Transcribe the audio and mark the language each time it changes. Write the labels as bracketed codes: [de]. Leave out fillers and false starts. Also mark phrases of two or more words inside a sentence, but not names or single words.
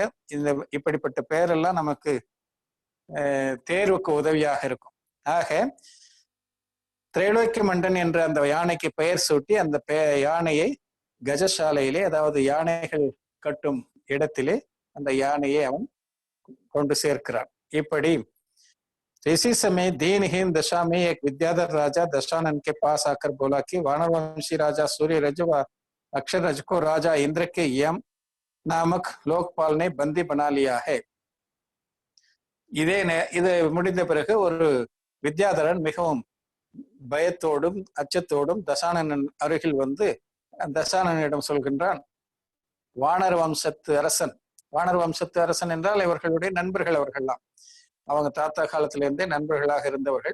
[ta] இந்த இப்படிப்பட்ட பெயரெல்லாம் நமக்கு தேர்வுக்கு உதவியாக இருக்கும். ஆக திரைலோக்கிய மண்டன் என்ற அந்த யானைக்கு பெயர் சூட்டி அந்த யானையை கஜசாலையிலே, அதாவது யானைகள் கட்டும் இடத்திலே அந்த யானையை அவன் கொண்டு சேர்க்கிறான். [hi] இப்படி इसी समय दीनहीन दशा में एक विद्याधर राजा दशानन के पास आकर बोला कि वानरवंशी राजा सूर्य रज व अक्षर रज को राजा इंद्र के यम नामक लोकपाल ने बंदी बना लिया है. [ta] இது முடிந்த பிறகு ஒரு வித்யாதரன் மிகவும் பயத்தோடும் அச்சத்தோடும் தசானனன் அருகில் வந்து தசானனிடம் சொல்கின்றான், வானர வம்சத்து அரசன். வானர வம்சத்து அரசன் என்றால் இவர்களுடைய நண்பர்கள், அவர்கள்லாம் அவங்க தாத்தா காலத்திலிருந்தே நண்பர்களாக இருந்தவர்கள்.